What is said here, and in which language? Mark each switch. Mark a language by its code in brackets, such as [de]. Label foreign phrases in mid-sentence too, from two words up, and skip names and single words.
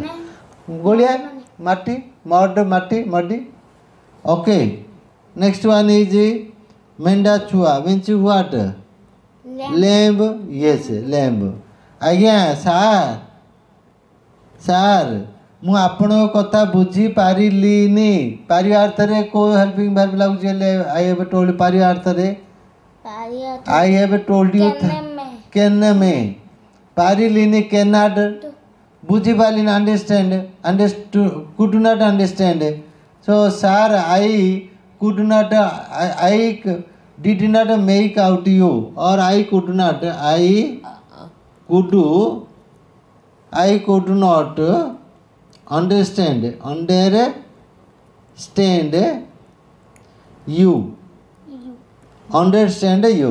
[en] Golia, muddy, muddy. Okay. Next one is Menda Chua. Means what? Lamb. Yes, lamb. Again, sir. [or] ମୁଁ ଆପଣଙ୍କ କଥା ବୁଝି ପାରିଲିନି ପାରିବା ଅର୍ଥରେ କୋଉ [en] helping verb [or] ଲାଗୁଛି ହେଲେ [en] I have told [or] ପାରିବା ଅର୍ଥରେ [en] I have told you can me ପାରିଲିନି can not ବୁଝିପାରିଲିନି understand could not understand so sir I could not I did not make out you or I could not understand you. Understand you.